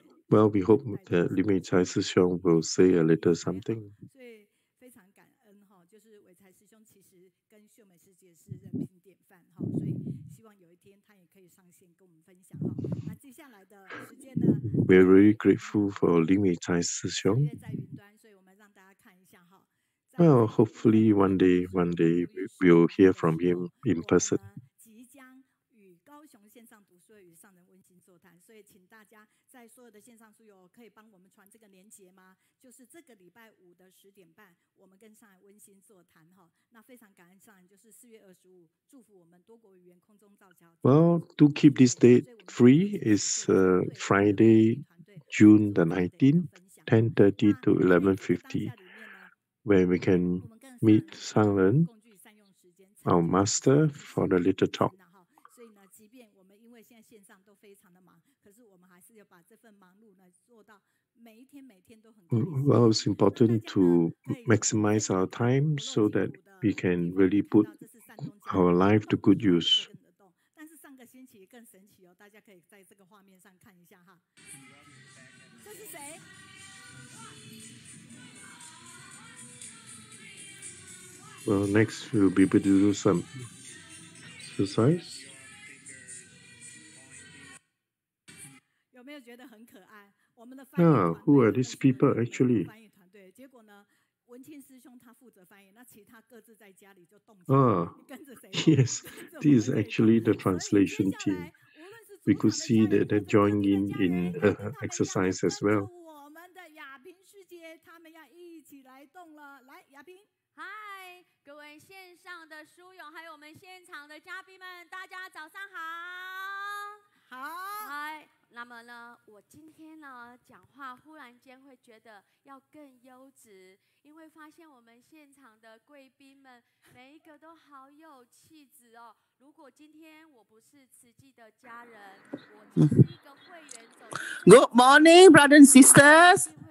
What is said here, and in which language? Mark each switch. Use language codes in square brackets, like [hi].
[en] Well, we hope that Lim Wei Cai Si Xiong will say a little something. [zh] 所以非常感恩哈，就是伟才师兄其实跟秀美师姐是人品典范哈，所以希望有一天他也可以上线跟我们分享哈。那接下来的时间呢 [en] ？We're very grateful for Lim Wei Cai Si Xiong. [zh] 在云端，所以我们让大家看一下哈。 [en] Well, hopefully one day we'll hear from him in person. [zh] 即将与高雄线上读书会与上人温馨座谈，所以请大家在所有的线上书友可以帮我们传这个连结吗？就是这个礼拜5的10点半，我们跟上人温馨座谈哈。那非常感恩上人，就是4月25，祝福我们多国语言空中造桥。 [en] Well, to keep this date free is Friday, June the 19th, 10:30 to 11:50, where we can meet Sangren, our master, for the little talk. [zh] 所以呢，即便我们因为现在线上都非常的忙，可是我们还是要把这份忙碌呢做到每一天都很。 [en] Well, it's important to maximize our time so that we can really put our life to good use. [zh] 但是上个星期更神奇哦，大家可以在这个画面上看一下哈。这是谁？ [en] Well, next we'll be able to do some exercise. [zh] 有没有觉得很可爱？我们的 [en] who are these people actually? [zh] 翻译团队，结果呢，文庆师兄他负责翻译，那其他各自在家里就动起来，跟着谁？ [en] Yes, this is actually the translation team. We could see that they join in exercise as well. [zh] 我们的雅萍师姐，他们要一起来动了。来，雅萍，嗨，各位线上的书友，还有我们现场的嘉宾们，大家早上好。好，嗨。那么呢，我今天呢讲话忽然间会觉得要更优质，因为发现我们现场的贵宾们每一个都好有气质哦。如果今天我不是慈济的家人，我只是一个会员走。 [en] Good morning, brothers and sisters.